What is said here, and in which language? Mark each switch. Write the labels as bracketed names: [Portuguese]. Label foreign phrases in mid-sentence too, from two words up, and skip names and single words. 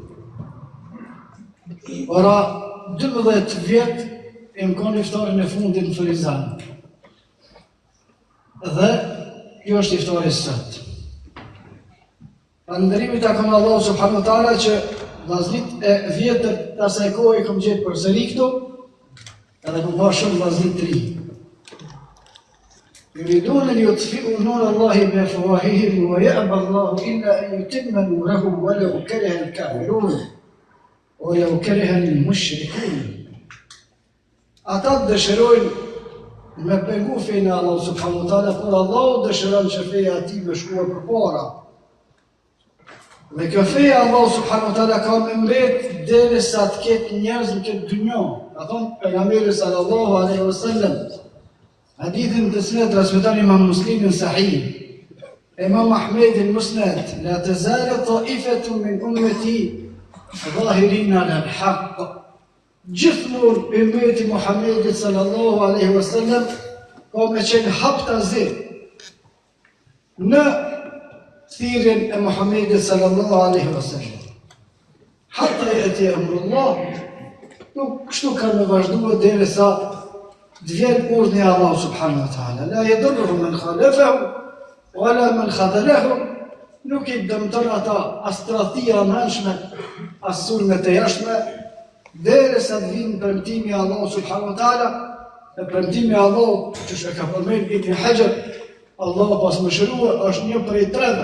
[Albanian] Ora 12 vjet e më konë iftarin e fundit në Ferizan. Dhe kjo është iftari sot. Falënderimi takon Allahu [Arabic] سبحانه وتعالى [Albanian] që vllazërit e vjetër të asaj kohe i kam gjetë përsëri këtu, edhe kam parë shumë vllazërit të ri. [Arabic] يريدون ليطفئوا نور الله بأفواههم ويأبى الله إلا أن يتم نوره ولو كره الكافرون ولو كره المشركون. [Albanian] Ata dëshirojnë me pengu fejnë e Allah [Arabic] سبحانه وتعالى, [Albanian] por Allah dëshiron që feja ati me shkuar përpara. Dhe kjo feja Allah [Arabic] سبحانه وتعالى [Albanian] ka me mbet derisa të ketë njerëz në këtë dynjë. Ka thonë pejgamberi [Arabic] صلى الله عليه وسلم, [Albanian] hadithin të cilët transmeton Imam Muslimi në Sahih, Imam Ahmed në Musnad, [Arabic] لا تزال طائفة من أمتي ظاهرين على الحق. [Albanian] Gjithmonë ummeti Muhammedit [Arabic] صلى الله عليه وسلم [Albanian] ka me qenë haptazi në thirrjen e Muhammedit [Arabic] صلى الله عليه وسلم. حتى يأتي أمر الله, [Albanian] nuk kështu kanë me vazhduar derisa të vjen urdhni i Allah [Arabic] سبحانه وتعالى. لا يضرهم من خالفه ولا من خذله. [Albanian] Nuk i dëmton ata as tradhtia e mëshme, as sulmet e jashtme, derisa të vinë premtimi i Allah [Arabic] سبحانه وتعالى, [Albanian] e premtimi i Allah që e ka përmend Ibn Hajar, Allah pas mëshiruar është një prej treve.